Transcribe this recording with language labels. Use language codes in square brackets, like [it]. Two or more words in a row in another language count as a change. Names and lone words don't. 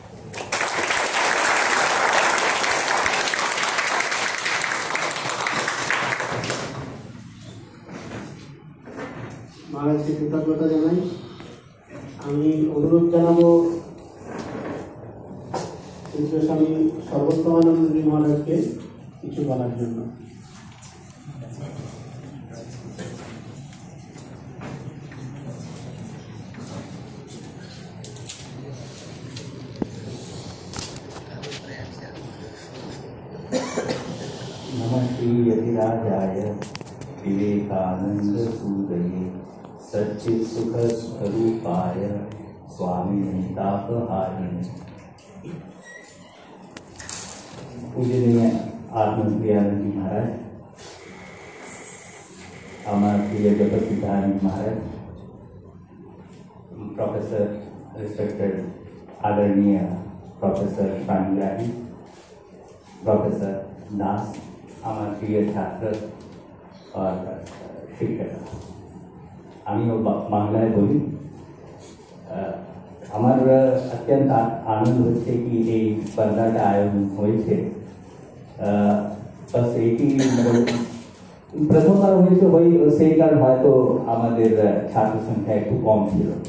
[bn] মহারাজকে কৃতজ্ঞতা জানাই। আমি অনুরোধ জানাবো স্বামী সর্বোত্তমানন্দ মহারাজকে কিছু বলার জন্য। [sa] नमः श्रीयतिराजाय विवेकानन्दसूदये सच्चित्सुखस्वरूपाय स्वामिने तापहारिणे। [hi] पूजनीय आत्मप्रियानंद महाराज, हमारे प्रिय जगत महाराज, [en] professor respected [hi] आदरणीय प्रोफेसर प्राणग्राही, प्रोफेसर दास, हमारे प्रिय छात्र और शिक्षक। [bn] আমি বাংলায় বলি। আমার অত্যন্ত আনন্দ হচ্ছে কি এই স্পর্ধাটা আয়োজন হয়েছে। বাস এটি প্রথমবার হয়েছে, সেই কারণ হয়তো আমাদের ছাত্র সংখ্যা একটু কম ছিল।